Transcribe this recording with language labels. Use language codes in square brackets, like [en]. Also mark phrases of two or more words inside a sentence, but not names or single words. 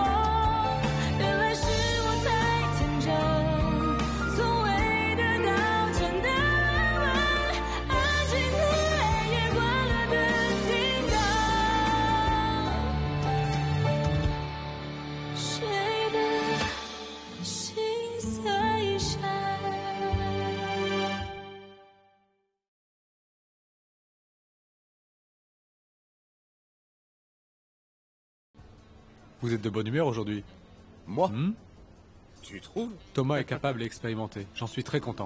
[zh] 原来是我太天真，从未得到真的安稳。安静的黑夜，关了灯，听到谁的心碎声。 [fr] Vous êtes de bonne humeur aujourd'hui? Moi Hmm? Tu trouves? Thomas est capable et expérimenté. J'en suis très content.